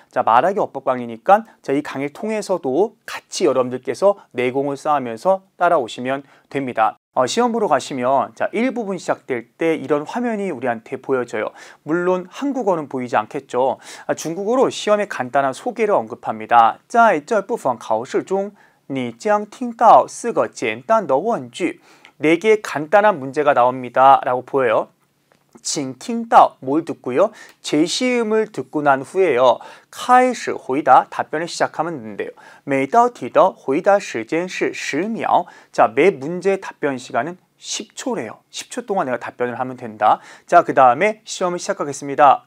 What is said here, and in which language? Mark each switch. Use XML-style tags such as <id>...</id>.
<ko>자, 말하기 어법 강의니까 자, 이 강의를 통해서도 같이 여러분들께서 내공을 쌓으면서 따라오시면 됩니다. 시험 보러 가시면 자, 1부분 시작될 때 이런 화면이 우리한테 보여져요. 물론 한국어는 보이지 않겠죠. 중국어로 시험의 간단한 소개를 언급합니다.</ko> <zh>在这部分考试中你将听到4个简单的问句</zh> <ko>4개의 간단한 문제가 나옵니다 라고 보여요.</ko> <zh>请听到</zh> <ko>뭘 듣고요. 제시음을 듣고 난 후에요.</ko> <zh>开始回答</zh> <ko>답변을 시작하면 되는데요.</ko> <zh>每道题的回答时间是10秒.</zh> <ko>자, 매 문제의 답변 시간은 10초래요. 10초 동안 내가 답변을 하면 된다. 자, 그 다음에 시험을 시작하겠습니다.</ko>